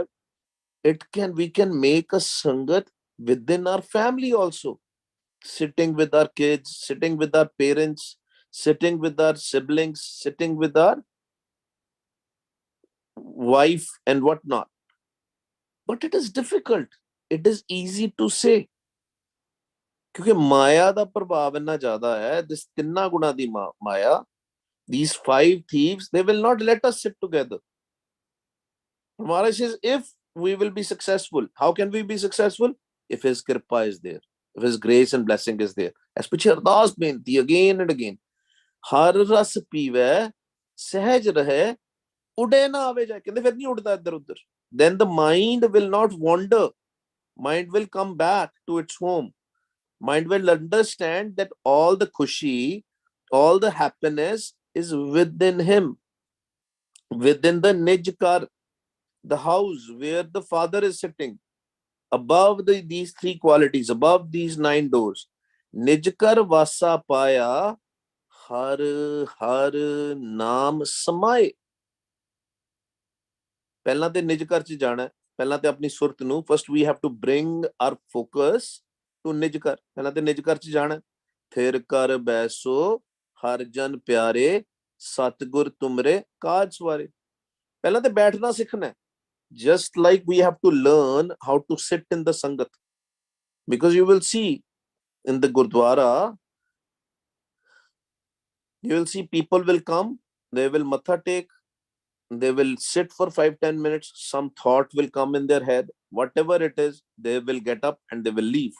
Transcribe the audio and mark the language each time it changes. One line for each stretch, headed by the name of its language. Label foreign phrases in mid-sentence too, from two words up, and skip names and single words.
English: We can make a sangat within our family also, sitting with our kids, sitting with our parents, sitting with our siblings, sitting with our wife and whatnot. But it is difficult. It is easy to say.
Punjabi: क्योंकि माया ਦਾ ਪ੍ਰਭਾਵ ਇੰਨਾ ਜ਼ਿਆਦਾ ਹੈ,
English: this ਤਿੰਨਾਂ ਗੁਣਾ ਦੀ ਮਾਇਆ, these five thieves, they will not let us sit together. Maharaj says, if we will be successful, how can we be successful? If his kripa is there, if his grace and blessing is there.
Punjabi: As ਪਿੱਛੇ ਅਰਦਾਸ ਬੇਨਤੀ
English: again and again,
Punjabi: ਹਰਿ ਰਸੁ ਪੀਵੈ, ਸਹਜ ਰਹੇ, ਉਡੈ ਨ ਆਵੈ ਜਾਇ, ਕਹਿੰਦੇ ਫਿਰ ਨਹੀਂ ਉੱਡਦਾ ਇੱਧਰ ਉੱਧਰ.
English: Then the mind will not wander, mind will come back to its home. Mind will understand that all the khushi, all the happiness is within him, within the nijkar, the house where the father is sitting, above these three qualities, above these 9 doors.
Punjabi: ਨਿਜਘਰ ਵਾਸਾ ਪਾਇਆ, ਹਰਿ ਹਰਿ ਨਾਮ ਸਮਾਏ. ਪਹਿਲਾਂ ਤੇ ਨਿਜ ਘਰ ਚ ਜਾਣਾ, ਪਹਿਲਾਂ ਤੇ ਆਪਣੀ ਸੁਰਤ ਨੂੰ,
English: first we have to bring our focus to
Punjabi: ਨਿਜ ਘਰ, ਪਹਿਲਾਂ ਤੇ ਨਿਜ ਘਰ ਚ ਜਾਣਾ, ਫਿਰ ਕਰ ਬੈਸੋ ਹਰ ਜਨ ਪਿਆਰੇ, ਸਤਿਗੁਰ ਤੁਮਰੇ ਕਾਜ ਸਵਾਰੇ। ਪਹਿਲਾਂ ਤੇ ਬੈਠਣਾ ਸਿੱਖਣਾ,
English: just like we have to learn how to sit in the sangat, because you will see in the gurdwara, you will see people will come, they will matha take, they will sit for 5-10 minutes, some thought will come in their head, whatever it is, they will get up and they will leave.